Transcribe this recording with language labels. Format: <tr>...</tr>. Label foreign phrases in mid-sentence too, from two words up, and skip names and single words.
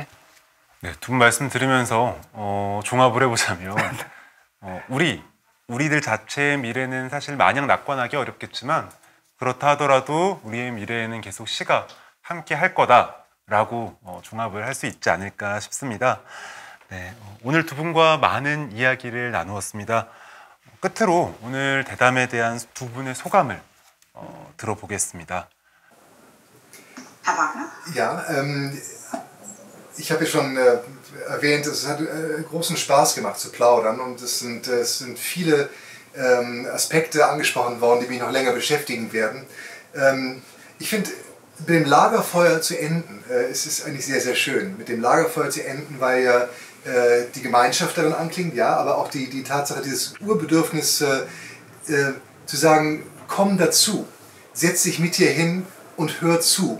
<ko>네, 두 분 말씀 들으면서 종합을 해보자면 우리들 자체의 미래는 사실 마냥 낙관하기 어렵겠지만 그렇다 하더라도 우리의 미래에는 계속 시가 함께 할 거다라고 종합을 할 수 있지 않을까 싶습니다. 네, 오늘 두 분과 많은 이야기를 나누었습니다. 끝으로 오늘 대담에 대한 두 분의 소감을 들어보겠습니다.</ko> <de>Ja, ich habe ja schon erwähnt, es hat großen Spaß gemacht zu plaudern und es sind viele Aspekte angesprochen worden, die mich noch länger beschäftigen werden. Ich finde, mit dem Lagerfeuer zu enden, es ist eigentlich sehr, sehr schön, mit dem Lagerfeuer zu enden, weil ja die Gemeinschaft darin anklingt, ja, aber auch die Tatsache, dieses Urbedürfnis zu sagen, komm dazu, setz dich mit hier hin und hör zu.</de>